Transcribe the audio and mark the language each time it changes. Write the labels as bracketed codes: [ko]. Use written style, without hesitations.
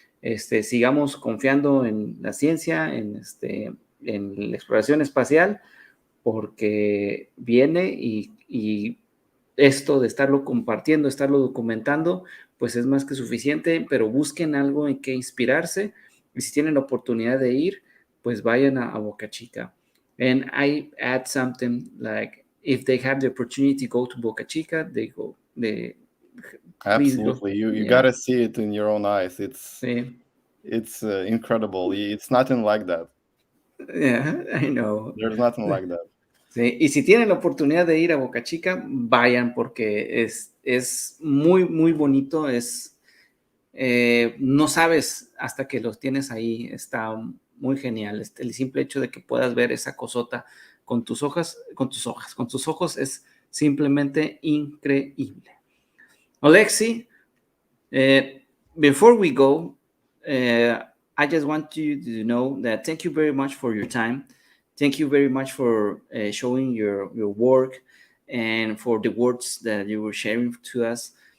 [es] Sigamos confiando en la ciencia, en la exploración espacial, porque viene y esto de estarlo compartiendo, estarlo documentando, pues es más que suficiente, pero busquen algo en que inspirarse y si tienen la oportunidad de ir, pues vayan a Boca Chica. [en] And I add something like, if they have the opportunity to go to Boca Chica, they go. Please go. Absolutely, you Yeah, gotta see it in your own eyes. [es] sí, [en] It's incredible. It's nothing like that. yeah, I know. There's nothing like that. [es] Sí, y si tienen la oportunidad de ir a Boca Chica, vayan porque es muy, muy bonito. No sabes hasta que los tienes ahí. Está muy genial. El simple hecho de que puedas ver esa cosota con tus ojos es simplemente increíble. [en] Alexi, uh, before we go, uh, I just want you to know that thank you very much for your time. Thank you very much for showing your work and for the words that you were sharing to us.